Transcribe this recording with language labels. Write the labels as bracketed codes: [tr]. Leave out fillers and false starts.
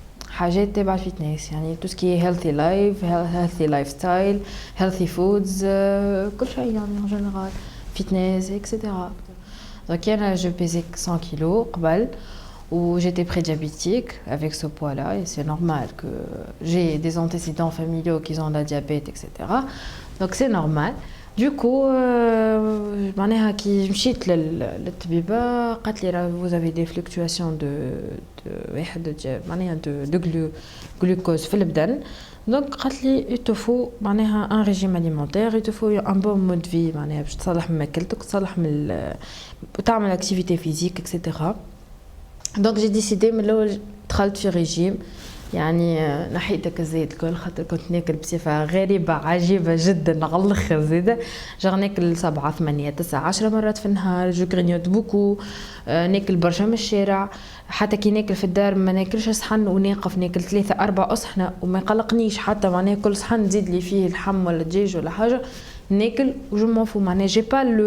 [ar] حاجات تبع الفيتنس يعني [fr] tout ce qui est [en] healthy life, healthy lifestyle, healthy foods, [ar] كل شيء يعني [fr] en général, [ar] fitness, etc. [fr] Donc je pesais 100 kilos [ar] قبل [fr] où j'étais prédiabétique avec ce poids-là et c'est normal que j'ai des antécédents familiaux qui ont la diabète, etc. Donc c'est normal. Du coup, [ar] معناها كي مشيت للطبيبة قالت لي [fr] vous avez des fluctuations de glucose [ar] في البدن. [fr] Donc [ar] قالت لي [fr] il te faut [ar] معناها [fr] un régime alimentaire, il te faut un bon mode de vie [ar] معناها باش تصلح من ماكلتك تصلح من تعمل [fr] activité physique, etc. Donc j'ai décidé [ar] من الاول دخلت في ريجيم يعني نحيت الزيت الكل خاطر كنت ناكل بصفه غريبه عجيبه جدا على الاخر زاده جا ناكل 7 8 9 10 مرات في النهار جو غرينيوت بوكو ناكل برشا من الشارع حتى كي ناكل في الدار ما ناكلش صحن وناقف ناكل 3 4 أصحنة وما يقلقنيش حتى معناها كل صحن نزيد لي فيه لحم ولا دجاج ولا حاجه ناكل وجو مون فو معناها جي با